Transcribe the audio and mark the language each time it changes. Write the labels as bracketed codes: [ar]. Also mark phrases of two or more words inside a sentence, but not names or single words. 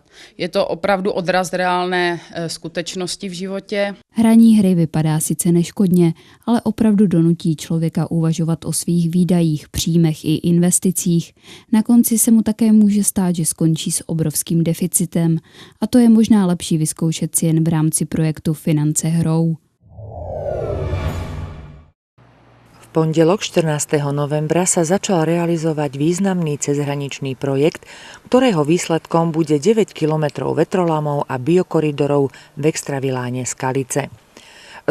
[cs] Je to opravdu odraz reálné skutečnosti v životě. Hraní hry vypadá sice neškodně, ale opravdu donutí člověka uvažovat o svých výdajích, příjmech i investicích. Na konci se mu také může stát, že skončí s obrovským deficitem. A to je možná lepší vyzkoušet si jen v rámci projektu Finance hrou. [sk] V pondelok 14. novembra sa začal realizovať významný cezhraničný projekt, ktorého výsledkom bude 9 kilometrov vetrolamov a biokoridorov v extraviláne Skalice.